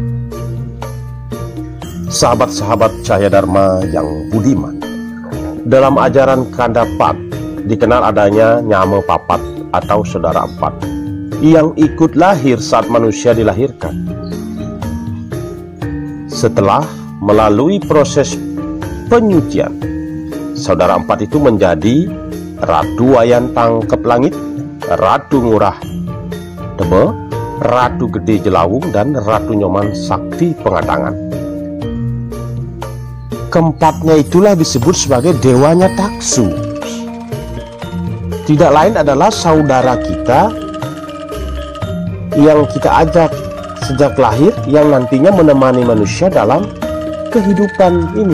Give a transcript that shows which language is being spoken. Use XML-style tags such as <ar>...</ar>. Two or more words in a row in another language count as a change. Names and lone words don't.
<id>Sahabat-sahabat Cahaya Dharma yang budiman, dalam ajaran Kandapat dikenal adanya Nyama Papat atau saudara empat yang ikut lahir saat manusia dilahirkan. Setelah melalui proses penyucian, saudara empat itu menjadi Ratu Wayan Tangkep Langit, Ratu Ngurah Tebe, Ratu Gede Jelawung, dan Ratu Nyoman Sakti Pengadangan. Keempatnya itulah disebut sebagai dewanya taksu. Tidak lain adalah saudara kita yang kita ajak sejak lahir, yang nantinya menemani manusia dalam kehidupan ini.</id>